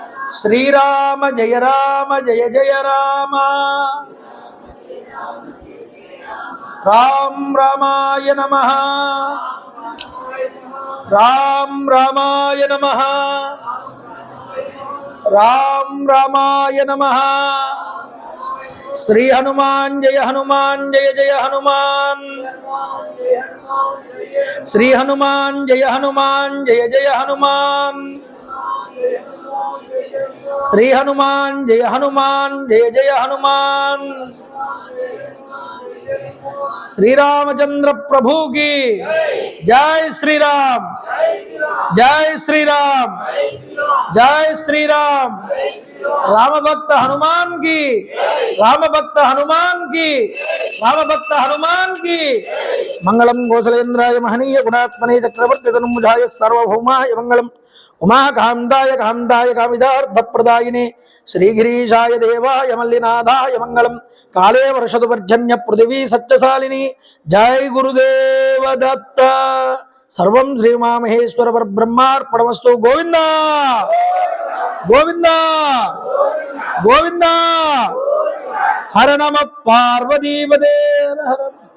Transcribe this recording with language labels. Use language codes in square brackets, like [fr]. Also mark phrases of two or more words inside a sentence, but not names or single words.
[sa] श्रीराम जय जय राम राम् रामाय नमः राम् रामाय नमः राम् रामाय नमः श्री हनुमान् जय जय हनुमान् श्री हनुमान् जय जय हनुमान् श्री हनुमान् जय जय हनुमान् श्रीरामचन्द्र प्रभु [hi] की जय श्री राम जय श्री राम जय श्री राम राम भक्त हनुमान की राम भक्त हनुमान की राम भक्त हनुमान [sa] की मंगलम कौशलेन्द्राय महनीय गुणात्मने चक्रवर्ती तनुमुजाय सार्वभौमाय मंगलम उमा कांताय कामिदार्थ प्रदायिने श्रीगिरीशाय देवाय मल्लिनाथाय मंगलम काले वर्षतु पर्जन्य पृथिवी सत्यशालिनी जय गुरुदेव दत्त सर्वं श्री उमामहेश्वर परब्रह्मार्पणमस्तु गोविंद गोविंद गोविंद हर नमः पार्वतीपते हर